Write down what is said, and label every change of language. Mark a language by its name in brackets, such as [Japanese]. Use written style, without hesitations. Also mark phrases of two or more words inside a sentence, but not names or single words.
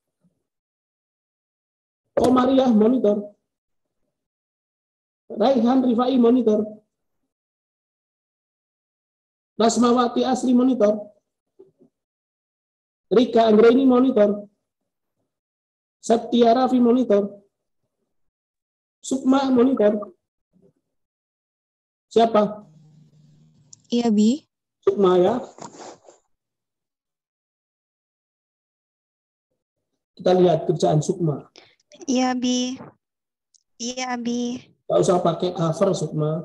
[Indonesian] Komariah monitor. Raihan Rifai monitor. Rasmawati Asri monitor. Rika Anggraini monitor. Satya Rafi monitor. Sukma monitor. Siapa? Iya, Bi. Sukma ya. Kita lihat kerjaan Sukma. Iya, Abi. Iya, Abi. Nggak usah pakai cover Sukma.